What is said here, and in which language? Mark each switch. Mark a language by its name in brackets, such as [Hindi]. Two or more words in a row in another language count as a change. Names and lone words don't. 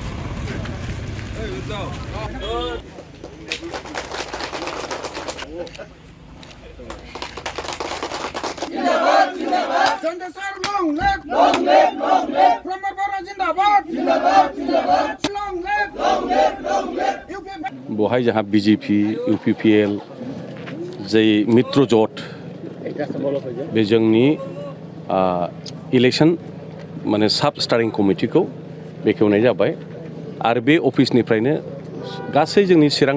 [Hindi] ज़िंदाबाद, ज़िंदाबाद. [English] Sir, long live, long live, long live. Brahmapura [Hindi] ज़िंदाबाद, ज़िंदाबाद, ज़िंदाबाद. [English] Long live, long live, long live. [Bodo] बहाय जहाँ बीजेपी यूपीपीएल जे मित्र जट बे जोंनि इलेक्शन माने साब स्टारिं कमिटिखौ बेखेवनाय जाबाय आरो बे अफिसनिफ्रायनो गासै जोंनि चिरां